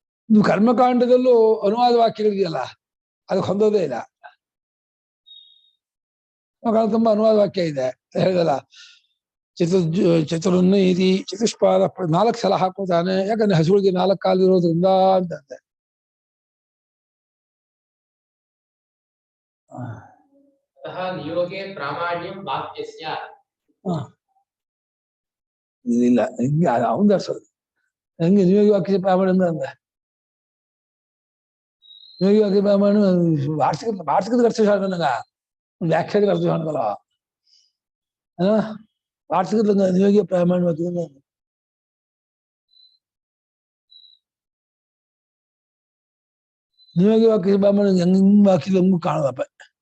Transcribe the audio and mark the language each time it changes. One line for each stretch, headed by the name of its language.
Kannada: ನೀವು ಕರ್ಮಕಾಂಡದಲ್ಲೂ ಅನುವಾದ ವಾಕ್ಯಗಳಿದೆಯಲ್ಲ ಅದಕ್ಕೆ ಹೊಂದೋದೇ ಇಲ್ಲ. ತುಂಬಾ ಅನುವಾದ ವಾಕ್ಯ ಇದೆ ಹೇಳಿದಲ್ಲ, ಚತುರ್ನ ಇದಿ ಚತುಷ್ಪಾದ 4 ಸಲ ಹಾಕೋತಾನೆ, ಯಾಕಂದ್ರೆ ಹಸುಳಿಗೆ 4 ಕಾಲು ಇರೋದ್ರಿಂದ ಅಂತಂದೆ.
Sanskrit: अतः नियोगे प्रामाण्यं वाक्यस्य.
Kannada: ಇದಿಲ್ಲ ಹಿಂಗೆ ಅವನ್ ದರ್ಸೋದು ಹೆಂಗೆ ನಿಯೋಗಿ ವಾಕ್ಯ ಪ್ರಾಮಾಣ್ಯ ಅಂದ್ರೆ ನಿಯೋಗಿ ವಾಕ್ಯ ಪ್ರಾಮಾಣ್ಯ ವಾರ್ಷಿಕದ ಅರ್ಥ ನನಗ ವ್ಯಾಖ್ಯಾನದ ಅರ್ಥ ಕಾಣಲ್ಲ. ವಾರ್ಷಿಕದ ನಿಯೋಗಿ ಪ್ರಾಮಾಣ್ಯ ವಾಕ್ಯ ನಿಯೋಗಿ ವಾಕ್ಯ ಪ್ರಾಮಾಣ್ಯ ಹೆಂಗ್ ವಾಕ್ಯದ ಹಂಗೂ ಕಾಣದಪ್ಪ.